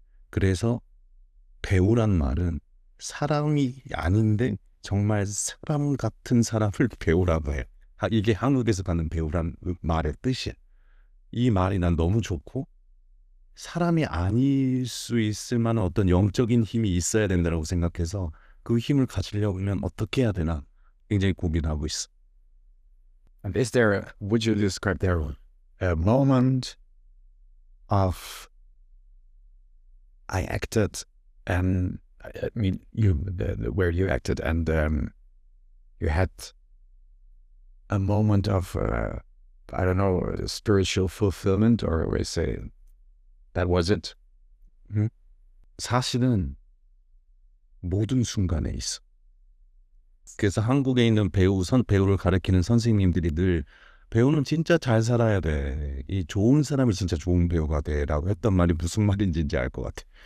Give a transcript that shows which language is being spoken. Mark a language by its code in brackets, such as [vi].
[ko] 그래서 배우란 말은 사람이 아닌데 정말 사람 같은 사람을 배우라고 해. 이게 한국에서 가는 배우란 말의 뜻이야. 이 말이 난 너무 좋고 사람이 아닐 수 있을 만한 어떤 영적인 힘이 있어야 된다고 생각해서 그 힘을 가지려면 어떻게 해야 되나 굉장히 고민하고 있어. [en] And would you describe there a moment of I acted, and I mean where you acted, and you had a moment of I don't know, spiritual fulfillment, or we say that was it? [ko] 사실은 모든 순간에 있어. 그래서 한국에 있는 배우를 가르치는 선생님들이 늘 배우는 진짜 잘 살아야 돼. 이 좋은 사람이 진짜 좋은 배우가 돼라고 했던 말이 무슨 말인지 이제 알 것 같아.